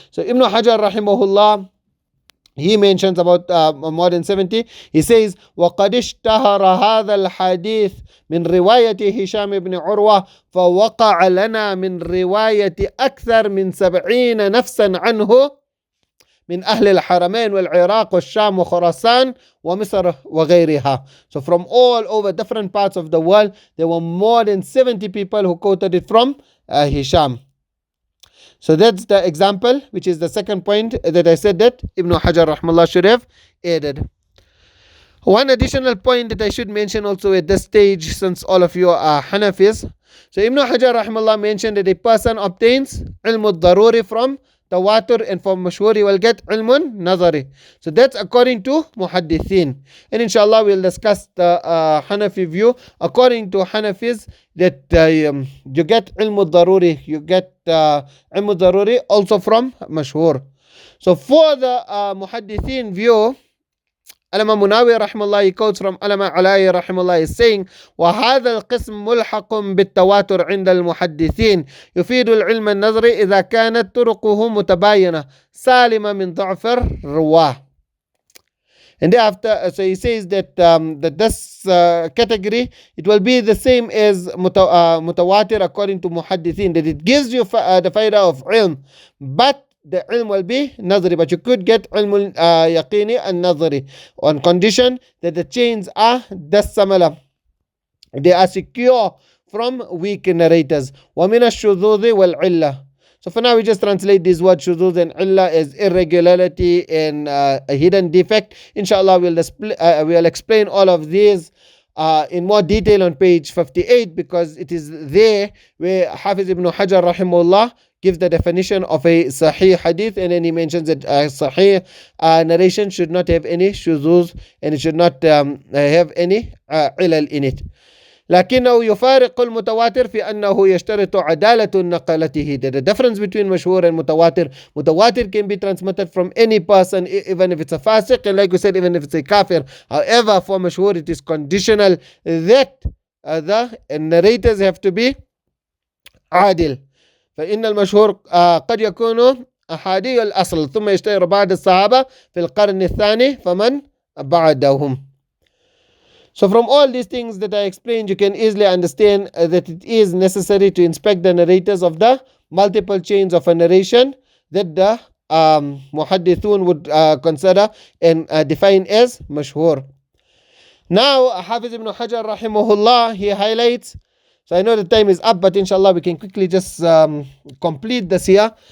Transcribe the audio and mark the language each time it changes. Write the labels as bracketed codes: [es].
[en] So Ibn Hajar rahimahullah, he mentions about more than 70. He says, [ar] وَقَدْ اشْتَهَرَ هَذَا الْحَدِيث من رواية هشام بن عروة فوقع لنا من رواية أكثر من 70 نفسا عنه من أهل الحرمين والعراق والشام وخراسان ومصر وغيرها. [en] So from all over different parts of the world, there were more than 70 people who quoted it from Hisham. So that's the example, which is the second point that I said that Ibn Hajar rahmallah should have added. One additional point that I should mention also at this stage, since all of you are Hanafis. So Ibn Hajar rahmallah mentioned that a person obtains ilm al-daruri from tawatur, and for mashhur he will get ilmun nadhari. So that's according to muhaddithin. And inshallah we'll discuss the Hanafi view. According to Hanafis, that you get ilmu daruri, you get ilmu daruri also from mashhur. So for the muhaddithin view, Alama Munawi rahimahullah, he quotes from Alama Alai rahimahullah, is saying [ar] وهذا القسم ملحق بالتواتر عند المحدثين يفيد العلم النظري إذا كانت طرقه متباينة سالمة من ضعف الرواه. [en] And thereafter, so he says that that this category, it will be the same as mutawatir according to muhaddithin, that it gives you the faida of ilm, but the ilm will be nadhri, but you could get ilm yaqini and nadhri on condition that the chains are dassamala, they are secure from weak narrators. [ar] وَمِنَ الشُّذُوذِ وَالْعِلَّةِ. [en] So for now we just translate these words shuzuz and illah as irregularity and a hidden defect. Inshallah we'll explain all of these in more detail on page 58, because it is there where Hafiz ibn Hajar rahimahullah gives the definition of a sahih hadith, and then he mentions that sahih narration should not have any shuzuz, and it should not have any ilal in it. [ar] لكنه يفارق المتواتر في أنه يشترط عدالة نقلته. [en] The difference between mashhur and mutawatir can be transmitted from any person, even if it's a fasiq, and like we said, even if it's a kafir. However, for mashhur it is conditional that the narrators have to be عادل. [ar] فإن المشهور قد يكون أحادي الأصل ثم يشتهر بعد الصحابة في القرن الثاني فمن بعدهم. [en] So from all these things that I explained, you can easily understand that it is necessary to inspect the narrators of the multiple chains of a narration that the muhaddithun would consider and define as mashhur. Now Hafiz ibn Hajar rahimahullah, he highlights, so I know the time is up, but inshallah we can quickly just complete this here.